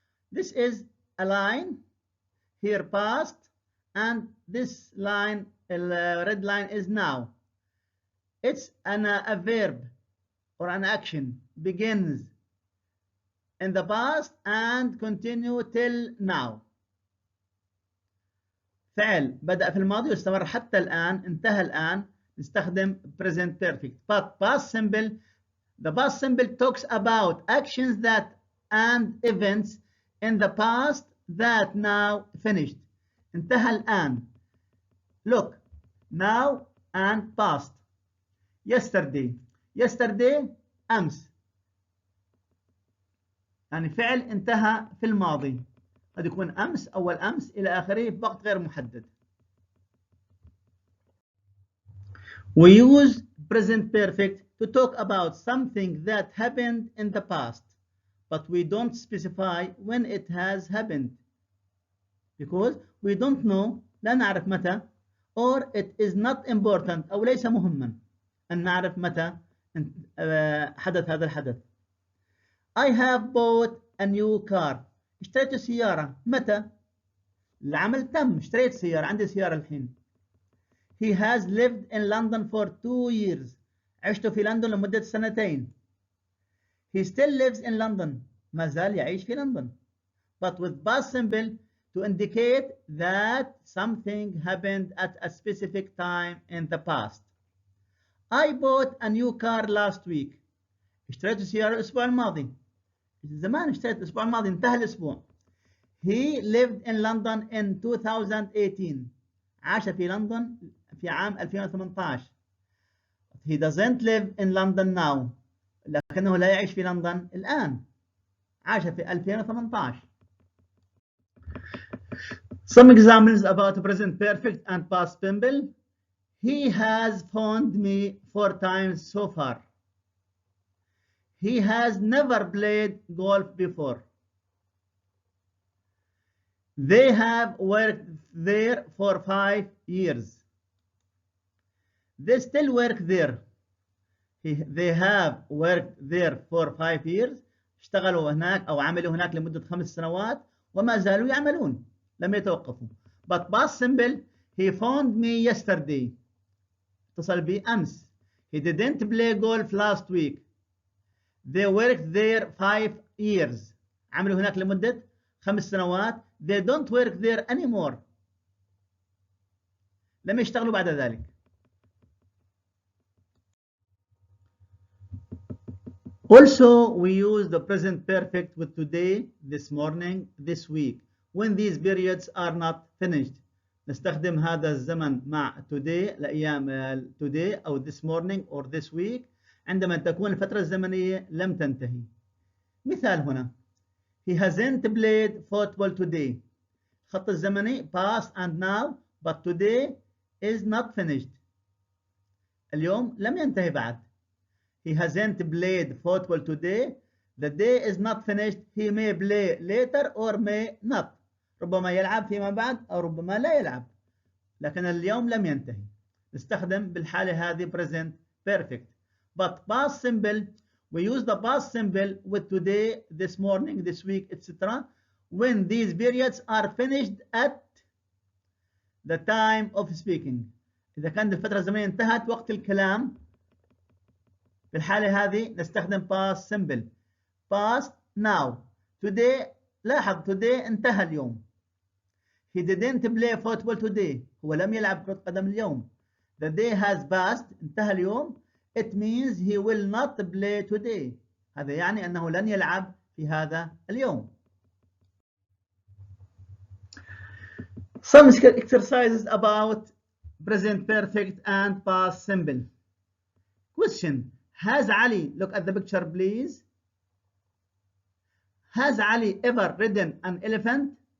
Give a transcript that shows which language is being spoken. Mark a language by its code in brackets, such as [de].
[en] This is a line here, past, and this line, red line, is now. It's a verb or an action begins in the past and continue till now. [ar] فعل بدأ في الماضي واستمر حتى الآن، انتهى الآن، نستخدم present perfect. [en] But past simple, the past simple talks about actions that and events in the past that now finished. [ar] انتهى الآن. [en] Look, now and past. [ar] yesterday أمس، يعني فعل انتهى في الماضي، قد يكون أمس أول أمس إلى آخره بوقت غير محدد. [en] We use present perfect to talk about something that happened in the past, but we don't specify when it has happened because we don't know، [ar] لا نعرف متى، [en] or it is not important [ar] أو ليس مهما أن نعرف متى حدث هذا الحدث. [en] I have bought a new car. [ar] اشتريت سيارة. متى؟ العمل تم، اشتريت سيارة، عندي سيارة الحين. [en] He has lived in London for 2 years. [ar] عشت في لندن لمدة 2 سنين. [en] He still lives in London. [ar] ما زال يعيش في لندن. [en] But with past simple to indicate that something happened at a specific time in the past. I bought a new car last week. [ar] اشتريت سيارة الأسبوع الماضي. زمان اشتريت الأسبوع الماضي، انتهى الأسبوع. [en] He lived in London in 2018. [ar] عاش في لندن في عام 2018. [en] He doesn't live in London now. [ar] لكنه لا يعيش في لندن الآن. عاش في 2018. [en] Some examples about present perfect and past simple. He has phoned me 4 times so far. He has never played golf before. They have worked there for 5 years. They still work there. They have worked there for 5 years. [ar] اشتغلوا هناك أو عملوا هناك لمدة 5 سنوات وما زالوا يعملون، لم يتوقفوا. [en] But past simple, he phoned me yesterday. [ar] اتصل بي أمس. [en] He didn't play golf last week. They worked there 5 years. [ar] عملوا هناك لمدة 5 سنوات. [en] They don't work there anymore. [ar] لم يشتغلوا بعد ذلك. [en] Also, we use the present perfect with today, this morning, this week, when these periods are not finished. [ar] نستخدم هذا الزمن مع today لأيام today أو [en] this morning or this week [ar] عندما تكون الفترة الزمنية لم تنتهي. مثال هنا. [en] He hasn't played football today. [ar] خط الزمني [en] past and now, but today is not finished. [ar] اليوم لم ينتهي بعد. [en] He hasn't played football today. The day is not finished. He may play later or may not. [ar] ربما يلعب فيما بعد أو ربما لا يلعب. لكن اليوم لم ينتهي. نستخدم بالحالة هذه present perfect. [en] But past simple, we use the past simple with today, this morning, this week, etc. when these periods are finished at the time of speaking. [ar] إذا كانت الفترة الزمنية انتهت وقت الكلام، في الحالة هذه نستخدم past simple. [en] Past now. [ar] Today، لاحظ today انتهى اليوم. [en] He didn't play football today. [ar] هو لم يلعب كرة قدم اليوم. [en] The day has passed. [ar] انتهى اليوم. [en] It means he will not play today. [ar] هذا يعني أنه لن يلعب في هذا اليوم. [en] Some exercises about present perfect and past simple. Question. Has Ali, look at the picture please. Has Ali ever ridden an elephant?